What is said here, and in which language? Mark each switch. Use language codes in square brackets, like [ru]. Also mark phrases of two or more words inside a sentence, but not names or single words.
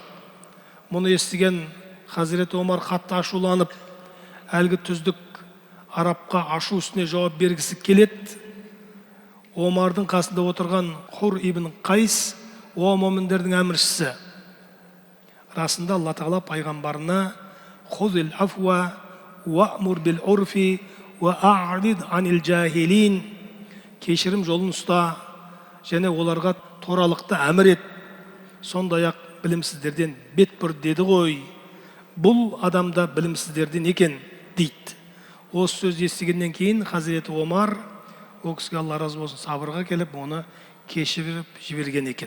[kk] Мұны естіген Хазіреті Омар қатты ашуланып, әлгі түздік арабқа ашу үстіне жауап бергісі келеді. Омардың қасында отырған Хур ибн Қайс, о моміндердің әміршісі. Расында Алла тағала пайғамбарына [ar] «خذ العفو وأمر بالعرف وأعرض عن الجاهلين» [kk] кешірім жолын ұста, және оларға торалықты әмір ет, сондай-ақ білімсіздерден бет бұр деді ғой. Бұл адамда білімсіздерден екен дейді. Осы сөз естігеннен кейін Хазіреті Омар, ол кісіге Алла разы болсын, сабырға келіп, оны кешіріп жіберген екен.